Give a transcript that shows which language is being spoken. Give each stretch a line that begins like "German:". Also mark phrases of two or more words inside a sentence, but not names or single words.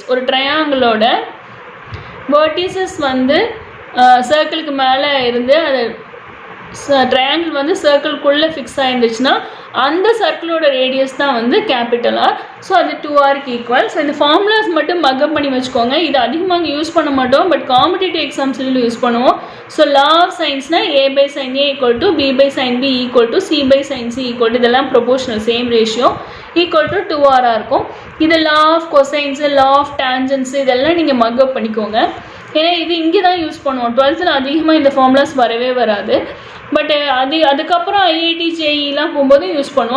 Tamil: ஒரு ட்ரையாங்கிளோட வெர்டிசஸ் வந்து சர்க்கிளுக்கு மேலே இருந்து அது ட்ரையாங்கிள் வந்து சர்க்கிள்குள்ளே ஃபிக்ஸ் ஆகிருந்துச்சுன்னா அந்த சர்க்கிளோட ரேடியஸ் தான் வந்து
English: capital R.
Tamil: ஸோ அது 2rக்கு ஈக்குவல். ஸோ இந்த ஃபார்முலாஸ் மட்டும் மக்கப் பண்ணி வச்சுக்கோங்க. இது அதிகமாக யூஸ் பண்ண மாட்டோம்,
English: but competitive
Tamil: எக்ஸாம்ஸ்லையும் யூஸ் பண்ணுவோம்.
English: so law of sinesனால் a/sin a equal to b/sin b equal to c/sin c equal to இதெல்லாம் proportional same ratio equal to 2r இருக்கும்.
Tamil: இது
English: law of cosines, law of tangents
Tamil: இதெல்லாம் நீங்கள் மக்கப் பண்ணிக்கோங்க. ஏன்னா இது இங்கே தான் யூஸ் பண்ணுவோம். 12th அதிகமாக இந்த ஃபார்முலாஸ் வரவே வராது. பட் அதுக்கப்புறம் IIT JEEலாம் போகும்போது யூஸ் பண்ணுவோம்.